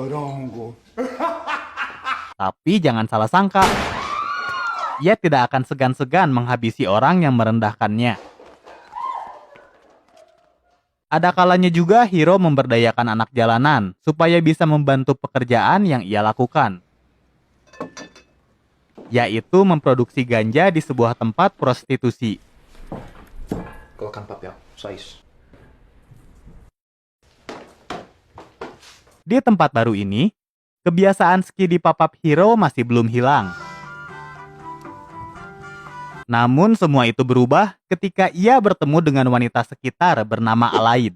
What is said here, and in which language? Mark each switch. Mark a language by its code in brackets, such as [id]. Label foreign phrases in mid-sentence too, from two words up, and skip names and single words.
[id] Tapi jangan salah sangka, ia tidak akan segan-segan menghabisi orang yang merendahkannya. Ada kalanya juga Hiro memberdayakan anak jalanan supaya bisa membantu pekerjaan yang ia lakukan, yaitu memproduksi ganja di sebuah tempat prostitusi. [pt] Colocar no papel, só isso. [id] Di tempat baru ini, kebiasaan skidi papap Hiro masih belum hilang. Namun semua itu berubah ketika ia bertemu dengan wanita sekitar bernama Alaid.